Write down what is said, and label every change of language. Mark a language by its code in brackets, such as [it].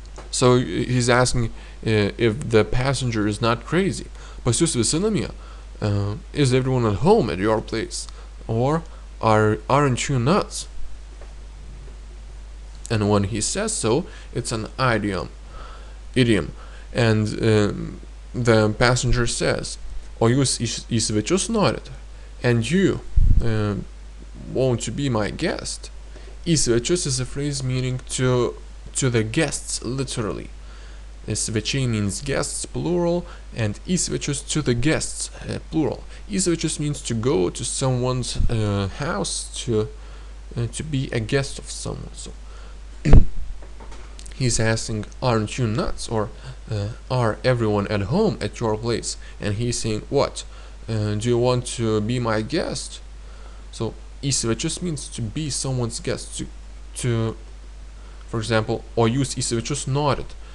[en] So he's asking if the passenger is not crazy. [lt] Pas jus visi namie? [en] Is everyone at home at your place? Or aren't you nuts? And when he says so, it's an idiom. And the passenger says, [lt] o jūs į svečius norit? [en] And you want to be my guest? Į svečius is a phrase meaning to the guests, literally. Svečiai means guests, plural, and į svečius, to the guests, plural. Į svečius means to go to someone's house to be a guest of someone. So he's asking, aren't you nuts? Or are everyone at home at your place? And he's saying, what? Do you want to be my guest? So į svečius means to be someone's guest. To for example, [lt] o jūs į svečius norit?